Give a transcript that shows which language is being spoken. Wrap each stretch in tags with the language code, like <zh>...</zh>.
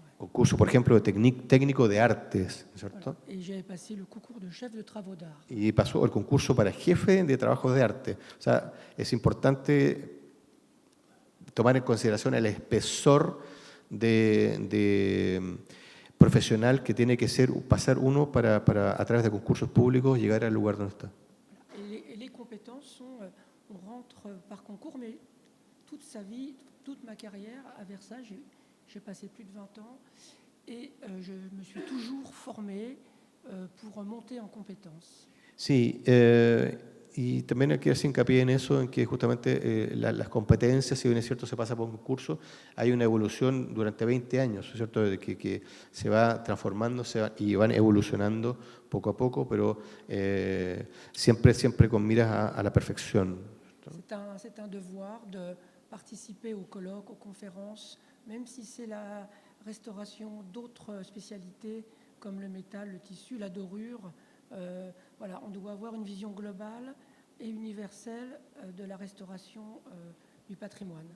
<es>Concurso, por ejemplo, de técnico de artes, ¿no es cierto?</es> <fr>Et j'avais passé le concours de chef de travaux d'art.</fr> <es>Y pasó el concurso para jefe de trabajos de arte. O sea, es importante tomar en consideración el espesor de profesional que tiene que ser pasar uno para, a través de concursos públicos, llegar al lugar donde está.</es> <fr>Et les compétences sont, on rentre par concours, mais toute sa vie, toute ma carrière à Versailles, j'ai passé plus de 20 ans et je me suis toujours formée pour monter en compétences.</fr> <es>Sí, y también hay que hacer hincapié en eso, en que justamente las competencias, si bien es cierto se pasa por un concurso, hay una evolución durante 20 años, ¿es cierto? De que se va transformando y van evolucionando poco a poco, pero siempre con miras a la perfección.</es> <fr>C'est un devoir de participer aux colloques, aux conférences, même si c'est la restauration d'autres spécialités comme le métal, le tissu, la dorure. Voilà, on doit avoir une vision globale et universelle de la restauration du patrimoine.</fr>